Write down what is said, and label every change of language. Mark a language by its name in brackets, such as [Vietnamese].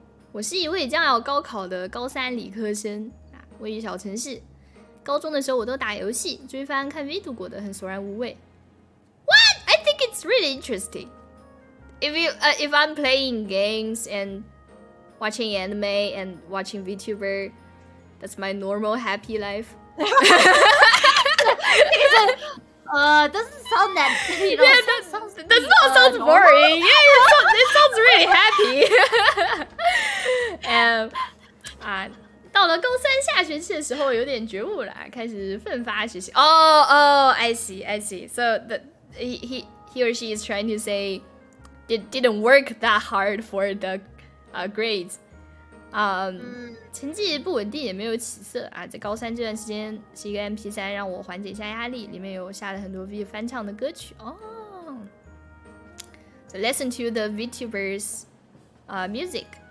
[Chinese] 我是一位将要高考的高三理科生位于小城市。高中的时候我都打游戏，追番看 V 度过的很索然无味。 [English] What? I think it's really interesting. If I'm playing games and watching anime and watching VTuber, that's my normal happy life. Doesn't sound that does not sound boring. Yeah, it sounds really happy. [Chinese] 到了高三下学期的时候，有点觉悟了，开始奋发学习。 [English] I see. So he or she is trying to say it didn't work that hard for the grades. [Chinese] 成绩不稳定也没有起色在高三这段时间是一个 MP3 让我缓解一下压力，里面有下了很多 V 翻唱的歌曲 [English] So listen to the VTubers music.